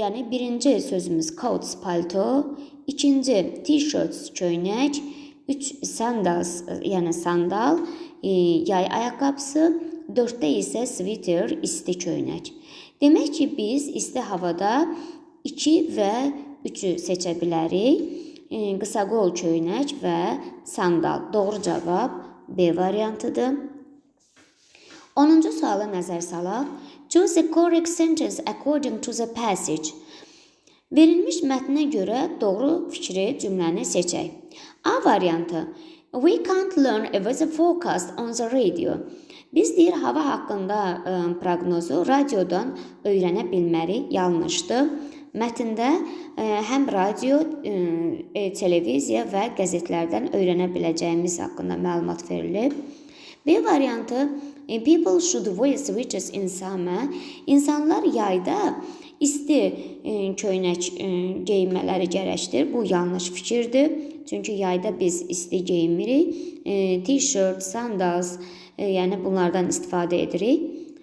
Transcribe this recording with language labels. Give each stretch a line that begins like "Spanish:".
Azerbaijani: Birinci sözümüz coats, palto. İkinci t-shirts, köynək. 3 sandals, yəni sandal, yay ayaqqabısı. 4-də isə sweater, isti köynək. Demək ki, biz isti havada 2 və 3-ü seçə bilərik. Qısa qol köynək və sandal. Doğru cavab B variantıdır. 10-cu suala nəzər salaq.
English: Choose the correct sentence according to the passage.
Azerbaijani: Verilmiş mətnə görə doğru fikri cümləni seçək. A variantı.
English: We can't learn a weather forecast on the radio.
Azerbaijani: Biz deyir, hava haqqında proqnozu radiodan öyrənə bilmərik, yanlışdır. Mətndə həm radio, televiziya və qəzetlərdən öyrənə biləcəyimiz haqqında məlumat verilib. B variantı,
English: people should wear sweaters in summer.
Azerbaijani: İnsanlar yayda isti köynək geyinmələri gərəkdir. Bu yanlış fikirdir. Çünki yayda biz isti geyinmirik. T-shirt, sandals, yəni bunlardan istifadə edirik.